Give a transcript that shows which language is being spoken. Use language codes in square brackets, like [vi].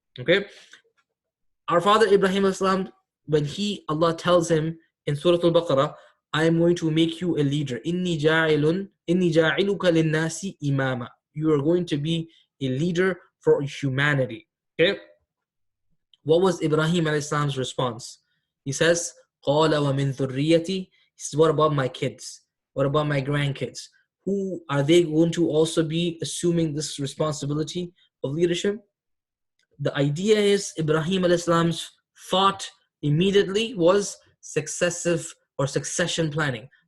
[en] Okay, our father Ibrahim alayhi salam, when Allah tells him in Surah Al-Baqarah, I am going to make you a leader. [ar] Inni ja'iluka linnasi imama. [en] You are going to be a leader for humanity. Okay. What was Ibrahim alayhi salam's response? He says, [ar] قَالَ وَمِن ذُرِّيَّتِي. [en] He says, what about my kids? What about my grandkids? Who are they going to also be assuming this responsibility of leadership? The idea is Ibrahim alayhi salam's thought immediately was succession planning.